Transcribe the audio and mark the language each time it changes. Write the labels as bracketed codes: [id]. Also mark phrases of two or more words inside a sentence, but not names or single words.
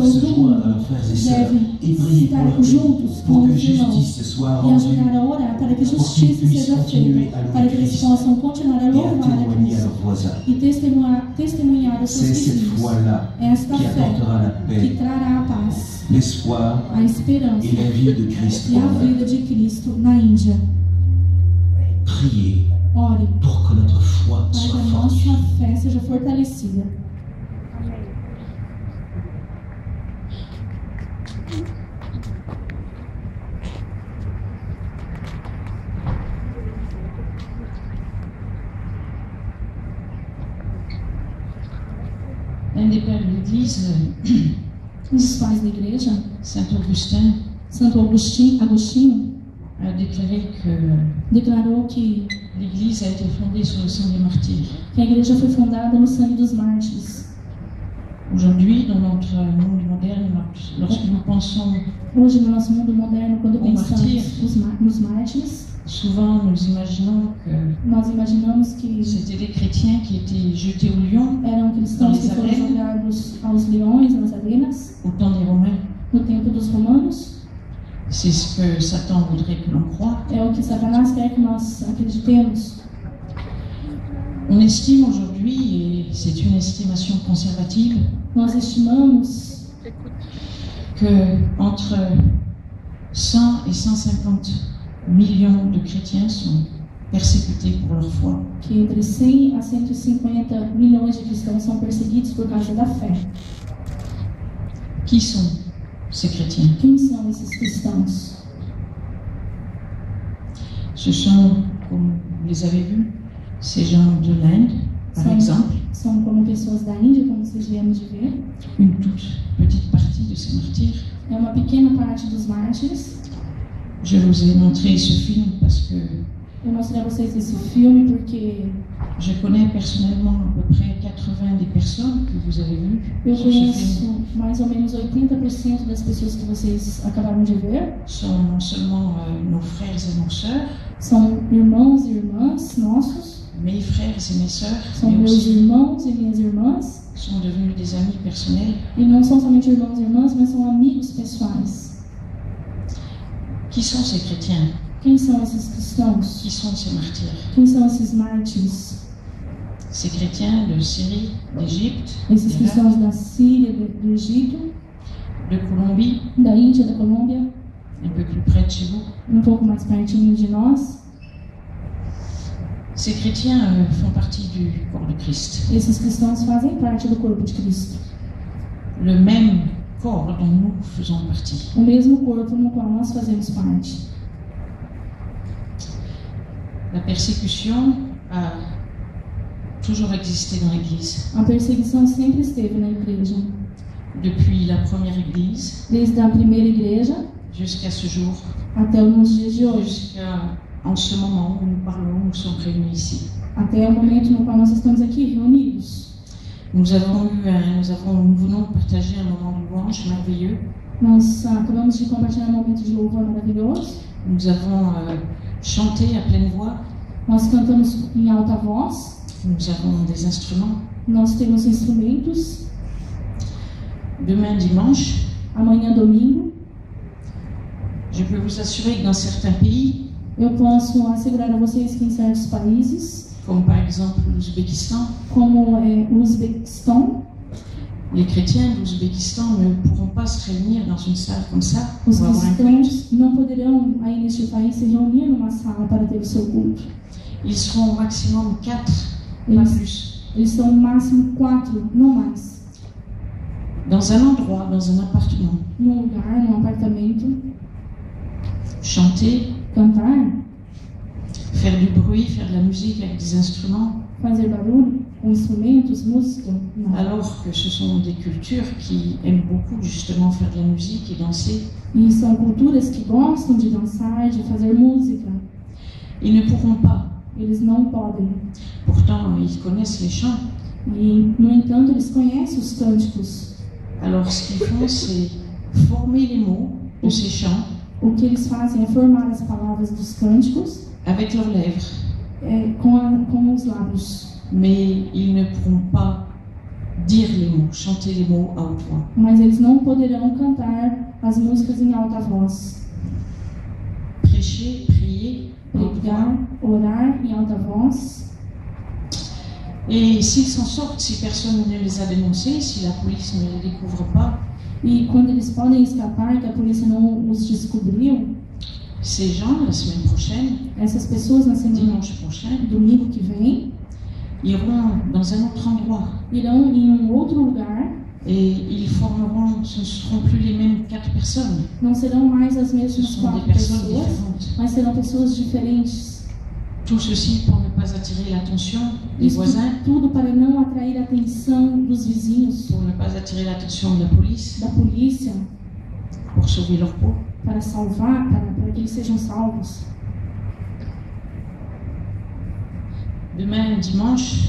[pt] cristãos se do [fr] joindre à [pt] mundo [fr] leurs frères et sœurs [pt] devem [fr] et prier pour [pt] estar [fr] leur pays, [pt] juntos [fr] pour [pt] com que os irmãos [fr] justice soit [pt] e [fr] rendue, [pt] ajudar a orar para que justiça seja feita, para que eles possam continuar a [fr] et à [pt] louvar a [fr] témoigner à [pt] Cristo [fr] leurs voisins. [pt] e testemunhar aos [fr] C'est [pt] seus [fr] cette [pt] vizinhos. foi-là Esta [fr] qui [pt] fé [fr] apportera la [pt] que [fr] paix, [pt] trará a paz, [fr] l'espoir [pt] a esperança [fr] et la vie de Christ [pt] e a [fr] en Inde. [pt] vida de Cristo na Índia. [fr] Priez [pt] Ore [fr] pour que notre foi [pt] para que [fr] soit [pt] a [fr] fortifiée. [pt] nossa fé seja fortalecida. [fr] Un des pères de l'Église, [pt] Um dos pais da igreja, [fr] Saint Augustin, [pt] Santo Agostinho, [fr] a déclaré que [pt] declarou que [fr] l'Église a été fondée sur le sang des martyrs. [pt] a igreja foi fundada no sangue dos mártires. [fr] Aujourd'hui, dans notre monde moderne, lorsque nous pensons, [pt] Hoje, no nosso mundo moderno, quando O pensamos martírio. nos mártires, [fr] souvent nous imaginons que [pt] nós imaginamos que [fr] c'était des chrétiens qui étaient jetés au lion [pt] eram cristãos que foram jogados aos leões, nas arenas, [fr] au temps des Romains. [pt] no tempo dos romanos. [fr] C'est ce que Satan voudrait que l'on croie. [pt] É o que Satanás quer que nós acreditemos. [fr] On estime aujourd'hui, et c'est une estimation conservative, [pt] Nós estimamos [fr] que entre 100 et 150 millions de chrétiens sont persécutés pour leur foi. [pt] que entre 100 a 150 milhões de cristãos são perseguidos por causa da fé. [fr] Qui sont ces chrétiens? [pt] Quem são esses cristãos? [fr] Ce sont, comme vous les avez vus, ces gens de l'Inde, par exemple, [pt] São como pessoas da Índia, como vocês viemos de ver. [fr] une toute petite partie de ces martyrs. [pt] É uma pequena parte dos mártires. [fr] Je vous ai montré ce film parce que [pt] Eu mostrei a vocês esse filme porque [fr] je connais personnellement à peu près 80 des personnes que vous avez vues [pt] eu [fr] sur ce film. [pt] conheço mais ou menos 80% das pessoas que vocês acabaram de ver. [fr] Sont non seulement nos frères et nos sœurs, [pt] São irmãos e irmãs nossos, [fr] mes frères et mes sœurs, [pt] são [fr] mais [pt] meus [fr] aussi [pt] irmãos e minhas irmãs. [fr] sont devenus des amis personnels. [pt] E não são somente irmãos e irmãs, mas são amigos pessoais. [fr] Qui sont ces chrétiens? [pt] Quem são esses cristãos? [fr] Qui sont ces martyrs? [pt] Quem são esses mártires? [fr] Ces chrétiens de Syrie, d'Égypte, [pt] Esses [fr] d'Irak, [pt] cristãos da Síria, do Egito, [fr] de Colombie, [pt] da Índia, da Colômbia, [fr] un peu plus près de chez vous. [pt] pouco mais pertinho de nós. [fr] Ces chrétiens font partie du corps de Christ. [pt] Esses cristãos fazem parte do corpo de Cristo. [fr] Le même corps dont nous faisons partie. [pt] O mesmo corpo no qual nós fazemos parte. [fr] La persécution a toujours existé dans l'Église. [pt] A perseguição sempre esteve na igreja. [fr] Depuis la première Église [pt] Desde a primeira igreja [fr] jusqu'à ce jour, [pt] até nos dias de hoje. [fr] jusqu'à en ce moment où nous parlons, nous sommes réunis ici. [pt] Até o momento no qual nós estamos aqui reunidos. [fr] Nous venons de partager un moment de louange merveilleux. [pt] Nós acabamos de compartilhar um momento de louvor maravilhoso. [fr] Nous avons chanté à pleine voix. [pt] Nós cantamos em alta voz. [fr] Nous avons des instruments. [pt] Nós temos instrumentos. [fr] Demain dimanche, [pt] Amanhã domingo, [fr] je peux vous assurer que dans certains pays, [pt] eu posso assegurar a vocês que em certos países, [fr] comme par exemple l'Ouzbékistan, [pt] como o Uzbequistão, [fr] les chrétiens d'Ouzbékistan ne pourront pas se réunir dans une salle comme ça [pt] os [fr] pour avoir un culte. [pt] cristãos não poderão aí neste país se reunir numa sala para ter o seu culto. [fr] Ils seront au maximum 4, pas [pt] Eles, [fr] plus. [pt] eles são no máximo 4, não mais. [fr] Dans un endroit, dans un appartement, [pt] Num lugar, num apartamento, [fr] chanter, [pt] cantar, [fr] faire du bruit, faire de la musique avec des instruments, [pt] fazer barulho com instrumentos, música. Não. [fr] alors que ce sont des cultures qui aiment beaucoup justement faire de la musique et danser. [pt] E são culturas que gostam de dançar, de fazer música. [fr] Ils ne pourront pas. [pt] Eles não podem. [fr] Pourtant, ils connaissent les chants. [pt] E, no entanto, eles conhecem os cânticos. [fr] Alors, ce qu'ils font, c'est former les mots de ces chants [pt] O que eles fazem é formar as palavras dos cânticos [fr] avec leurs lèvres. [pt] com os lábios. [fr] Mais ils ne pourront pas dire les mots, chanter les mots à haute voix. [pt] Mas eles não poderão cantar as músicas em alta voz. [fr] Prêcher, prier, à haute voix. [pt] Pregar, orar em alta voz. [fr] Et s'ils s'en sortent, si personne ne les a dénoncés, si la police ne les découvre pas, [pt] E quando eles podem escapar, que a polícia não os descobriu, [fr] ces gens, la semaine prochaine, [pt] essas pessoas na semana, [fr] dimanche prochain, [pt] domingo que vem, [fr] iront dans un autre endroit. [pt] irão em outro lugar. [fr] Et ils formeront, ce ne seront plus les mêmes 4 personnes. [pt] Não serão mais as [fr] Ce [pt] mesmas [fr] sont des 4 personnes [pt] pessoas, [fr] différentes. [pt] mas serão pessoas diferentes. [fr] Tout ceci pour ne pas attirer l'attention des [pt] Isso [fr] voisins, [pt] tudo para não atrair a atenção dos vizinhos, [fr] pour ne pas attirer l'attention de la police, [pt] da polícia, [fr] pour sauver leur peau. [pt] para salvar, para que eles sejam salvos. [fr] Demain, dimanche